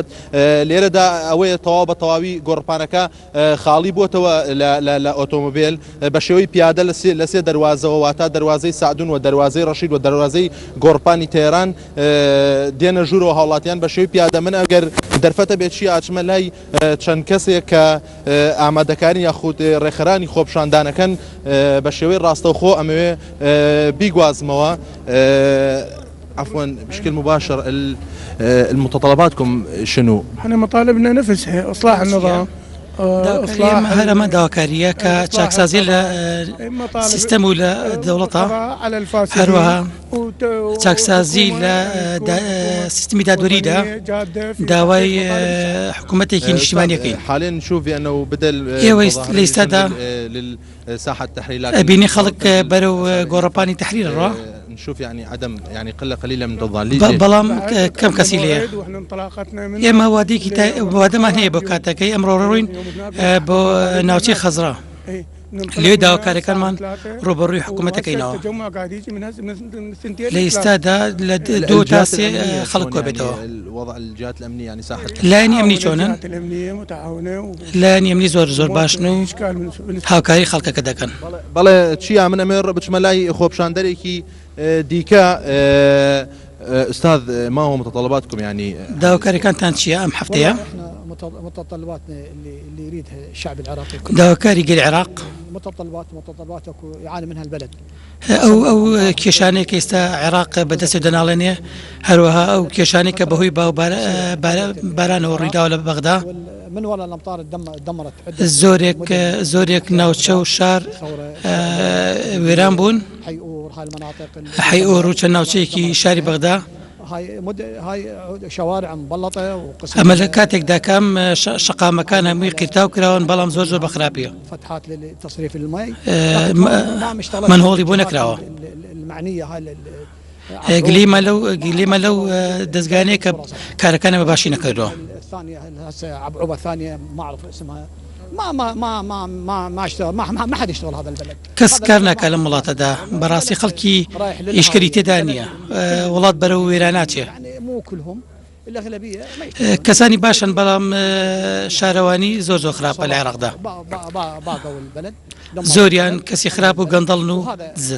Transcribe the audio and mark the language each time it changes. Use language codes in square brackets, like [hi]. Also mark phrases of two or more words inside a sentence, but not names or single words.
[ckb] لێرەدا ئەوەیە تەواو بە تەواوی گۆڕپانەکە خاڵی بووتەوە لە ئۆتۆمبیل بە شێوەی پیادە لە سێ دەواازەوە، واتە دەواازەی سعدون و دەواازەی ڕەشید و دەواازەی گۆڕپانی تێران دێنە ژوورەوە هاوڵاتیان بە شێوەی پیادە. من ئەگەر دەرفەتە بێت چی ئاچمە لای چەند کەسێک کە ئامادەکاری یاخود ڕێکخەرانی خۆپشاندانەکەن بە شێوەی ڕاستەوخۆ ئەمەوێ بیگوازمەوە. [ar] عفوا بشكل مباشر المتطلباتكم شنو؟ احنا مطالبنا نفسها اصلاح النظام، اصلاح هرم [ckb] داواکاریە کە چاکسازی لە سیستەم و لە دەوڵەتە، هەروەها چاکسازی لە سیستمی دادوەریدا داوای حکوومەتێکی نیشتیمانیەکەین. [ar] حاليا نشوف بأنه بدل [ckb] ئێوە لە ئێستادا ساحة التحرير ئەبینی خەڵک بەرەو گۆڕەپانی تحریرڕە، [ar] نشوف يعني قلة قليلة من الضالين، [ckb] بەڵام کەم کەسی لێیە. ئێمە وادەمان هەیە بۆ کاتەکەی ئەمڕۆ ڕۆین بۆ ناوچەی خەزرا، لێ داواکاریەکانمان ڕۆبەڕووی حکوومەتەکەینەوە. لە ئێستادا لە 2 تا 3 خەڵک کۆبێتەوە. لایەنی ئەمنی چۆنن؟ لایەنی ئەمنی زۆر باشن و هاوکاری خەڵکەکە دەکەن. بەڵێ چیا من ئەمێ بچمە لای خۆپشاندەرێکی دیکە. [ar] أستاذ ما هو متطلباتكم يعني؟ [ckb] داواکاریەکانتان چییە ئەم هەفتەیە؟ [ar] متطلباتنا اللي يريدها الشعب العراقي كله. [ckb] داواکاری گەلی عێراق [ar] متطلبات يعاني منها البلد. [ckb] ئەو کێشانەی کە ئێستا عێراق بەدەستی دەناڵێنێ، هەروەها ئەو کێشانەی کە بەهۆی بارانەوە ڕوویداوە لە بەغدا، [ar] من ولا الامطار دمرت [ckb] زۆرێک ناوچە و شار وێران بوون. حەیئۆر و چەند ناوچەیەکی شاری بەغدا [ar] هاي شوارع مبلطه وقسم [ckb] ئەمە لە کاتێکدا کام شەقامەکان هەمووی قیرتاو کراون، بەڵام زۆر بەخراپیە. [ar] فتحات لتصريف الماء [ckb] منهۆڵی بۆ نەکراوە. [ar] المعنيه هاي [ckb] گلیمە لەو دەستگانەیە کە کارەکانە بەباشی نەکردەوە. [ar] الثانيه هسه عبعوبه ثانيه ما اعرف اسمها ما اشتغل ما حد يشتغل هذا البلد. [ckb] کەس کار ناکات لەم وڵاتەدا، بەڕاستی خەڵکی ئیشکەری تێدا نییە، وڵات بەرەو وێراناچێ. کەسانی باشن، بەڵام شارەوانی زۆر خراپە لە عێراقدا، زۆریان کەسی خراپ و گەندەڵن و دزن.